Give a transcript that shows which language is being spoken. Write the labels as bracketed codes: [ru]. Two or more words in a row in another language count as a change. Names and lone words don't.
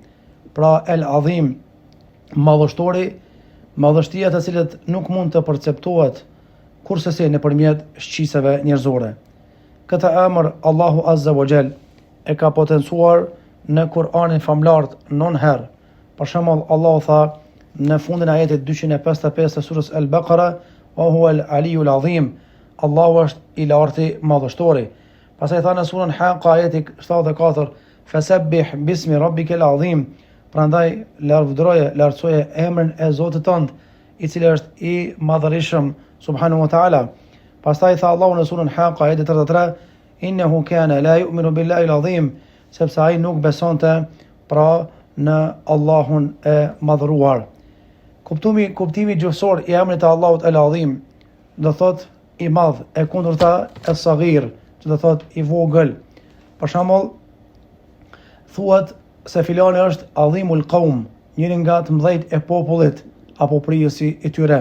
[sq] Pra El Azim, madhështori, madhështia të cilët nuk mund të perceptohet kurse nëpërmjet shqisave njerëzore. Këtë emër Allahu [ar] عز وجل [sq] e ka potencuar në Kur'anin famlar 9 herë. Për shembull, Allahu tha në fundin e ajetit 255 të surës Al-Baqara: [ar] "وهو العلي العظيم", [sq] Allahu është i larti madhështori. Pastaj tha në surën Haqqa ajeti 74: [ar] "فسبح باسم ربك العظيم", [sq] prandaj lartësoje emrin e Zotit tënd, i cili është i madhërisëm [ar] سبحانه وتعالى. [sq] Pastaj tha Allahu në surën Haqqa ajeti 33: [ar] "إنه كان لا يؤمن بالله العظيم", [sq] sepse ai nuk besonte pra në Allahun e madhëruar. Kuptimi gjuhësor i emrit të Allahut El Azim do thot i madh, e kundërta Es-Saghir, që do thot i vogël. Për shembull, thuhet se filani është [ar] عظيم القوم, [sq] njëri nga të mëdhejt e popullit apo prijësi i tyre.